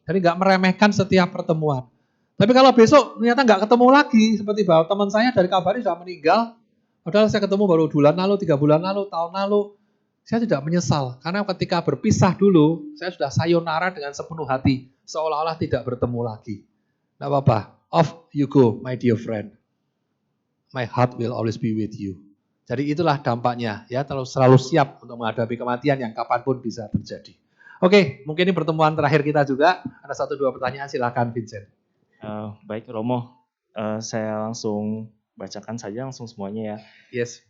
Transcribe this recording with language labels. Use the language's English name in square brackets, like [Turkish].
[Indonesian] Jadi nggak meremehkan setiap pertemuan. Tapi kalau besok ternyata nggak ketemu lagi, seperti bahwa teman saya dari kabarnya sudah meninggal, padahal saya ketemu baru bulan lalu, 3 bulan lalu, tahun lalu. Saya tidak menyesal. Karena ketika berpisah dulu, saya sudah sayonara dengan sepenuh hati. Seolah-olah tidak bertemu lagi. Tidak apa-apa. [English] Off you go, my dear friend. My heart will always be with you. [Indonesian] Jadi itulah dampaknya. Ya, selalu siap untuk menghadapi kematian yang kapanpun bisa terjadi. Oke, mungkin ini pertemuan terakhir kita juga. Ada 1-2 pertanyaan, silakan Vincent. Baik Romo, saya langsung bacakan saja langsung semuanya ya. [English] Yes.